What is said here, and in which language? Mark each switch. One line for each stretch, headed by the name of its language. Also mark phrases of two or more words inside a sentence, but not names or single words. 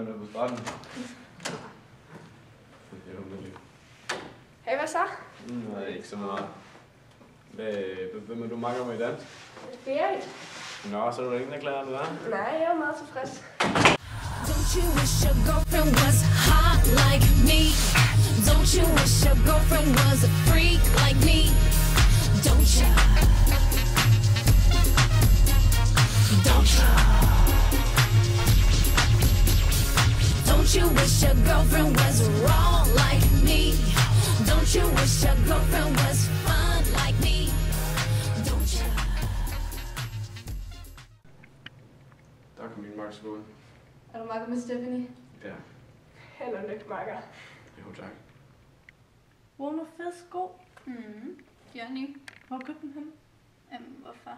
Danish: 13. Hey, hvad så? Nej, ikke så meget. Hvem er du makker med i dans? Berit. Nå, så er du ingen, der klarer det, hva'? Nej, jeg er meget tilfreds.
English: Don't you wish your girlfriend was hot like me? Don't you wish your girlfriend was a freak like me? Don't you? Don't you? Don't you wish your girlfriend was raw like me? Don't you wish your girlfriend was fun like me? Don't you?
Danish: Der kom min makker ud. Er du makker med Stephanie? Ja. Held og lykke, makker. Jo, tak. Hvor er fed sko? Jørgen. Hvor købte den henne? Hvorfor?